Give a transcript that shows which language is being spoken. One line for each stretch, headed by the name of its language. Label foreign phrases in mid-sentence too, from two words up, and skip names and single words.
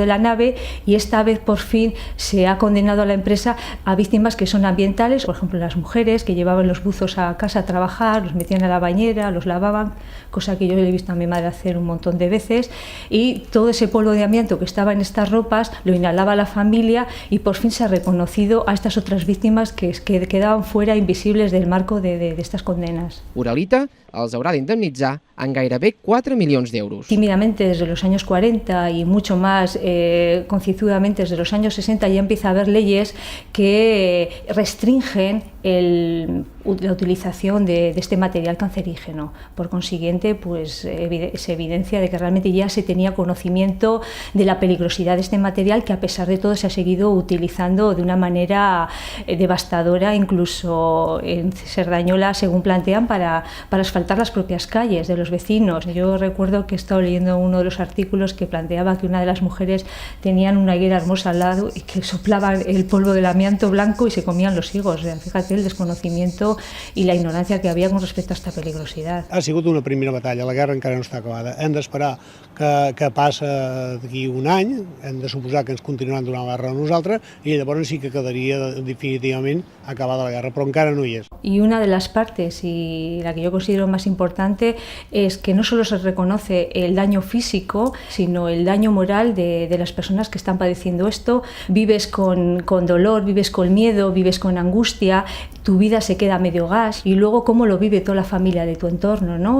Spanish: la nave, y esta vez por fin se ha condenado a la empresa a víctimas que son ambientales, por ejemplo las mujeres que llevaban los buzos a casa a trabajar, los metían a la bañera, los lavaban, cosa que yo he visto a mi madre hacer un montón de veces, y todo ese polvo de amianto que estaba en estas ropas lo inhalaba la familia, y por fin se ha reconocido a estas otras víctimas que quedaban fuera, invisibles del marco de estas condenas.
Catalan: Uralita els haurà d'indemnitzar en gairebé 4 milions d'euros.
Spanish: Tímidamente desde los años 40 y mucho más concienzudamente desde los años 60 ya empieza a haber leyes que restringen la utilización de este material cancerígeno. Por consiguiente, pues se evidencia de que realmente ya se tenía conocimiento de la peligrosidad de este material, que a pesar de todo se ha seguido utilizando de una manera devastadora, incluso en Cerdañola, según plantean, para asfaltar las propias calles de los vecinos. Yo recuerdo que he estado leyendo uno de los artículos que planteaba que una de las mujeres tenían una higuera hermosa al lado y que soplaban el polvo del amianto blanco y se comían los higos. O sea, fíjate el desconocimiento
Catalan: i la ignorància que havia
Spanish: con respecte
Catalan: a aquesta peligrositat. Ha sigut una primera batalla, la guerra encara no està acabada. Hem d'esperar que passa d'aquí un any, hem de suposar que ens continuaran donant la guerra a nosaltres, i llavors sí que quedaria definitivament acabada la guerra, però encara no hi és.
Spanish: Y una de las partes, y la que yo considero más importante, es que no solo se reconoce el daño físico, sino el daño moral de las personas que están padeciendo esto. Vives con dolor, vives con miedo, vives con angustia, tu vida se queda a medio gas, y luego cómo lo vive toda la familia de tu entorno, ¿no?